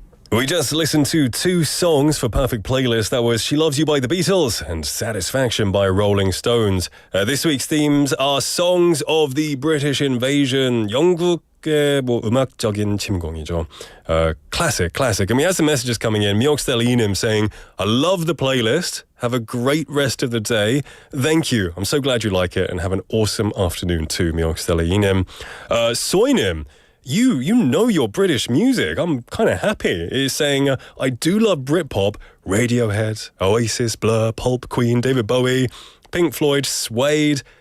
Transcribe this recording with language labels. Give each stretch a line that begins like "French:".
English: We just listened to two songs for Perfect Playlist. That was She Loves You by the Beatles and Satisfaction by Rolling Stones. This week's themes are songs of the British invasion.
Korean: 영국의 음악적인 침공이죠.
English: Classic. And we have some messages coming in. 미옥스텔이님 saying, I love the playlist. Have a great rest of the day. Thank you. I'm so glad you like it and have an awesome afternoon too, 미옥스텔이님.
Korean: 소이님.
English: You know your British music. I'm kind of happy. He's saying, I do love Britpop, Radiohead, Oasis, Blur, Pulp, Queen, David Bowie, Pink Floyd, Suede.